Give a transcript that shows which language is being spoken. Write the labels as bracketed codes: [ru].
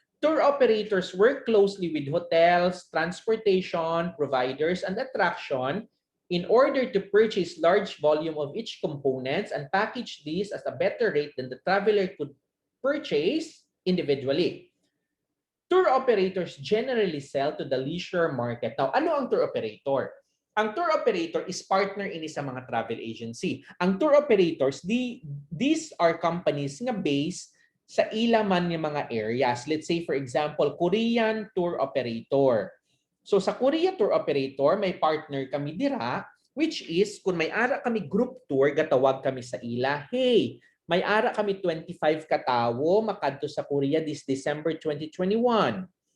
[en] Tour operators work closely with hotels, transportation providers, and attraction in order to purchase large volume of each components and package these at a better rate than the traveler could purchase individually. Tour operators generally sell to the leisure market. Now, [hil] ano ang tour operator? [en] Ang tour operator is partner [hil] ini sa mga [en] travel agency. Ang tour operators, these are companies [hil] nga based sa ilaman ng mga [en] areas. Let's say, for example, Korean tour operator. [hil] So sa Korea tour operator, may partner kami dira, [en] which is [hil] kung may ara kami group tour, gatawag kami sa ila, hey, may ara kami 25 katawo makadto sa Korea [en] this December 2021.